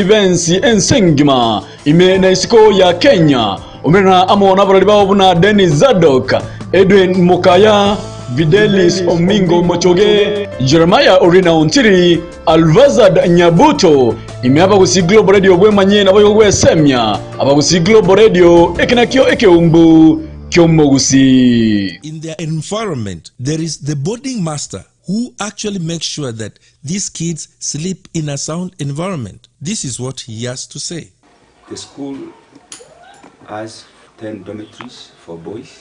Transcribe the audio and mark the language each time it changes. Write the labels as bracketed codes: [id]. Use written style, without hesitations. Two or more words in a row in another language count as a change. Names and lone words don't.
[guz] bensi ensengima ime na isiko ya Kenya umena amona baraliba buna Dennis Zadok Edwin Mukaya Videlis Omingo Mochoge Jeremiah Orina Ontiri Alvazad Nyabuto ime abagusi Global Radio gwemanye na boyo gwesemya abagusi Global Radio ekinakyo ekeumbu [en] in their environment, there is the boarding master who actually makes sure that these kids sleep in a sound environment. This is what he has to say. The school has 10 dormitories for boys.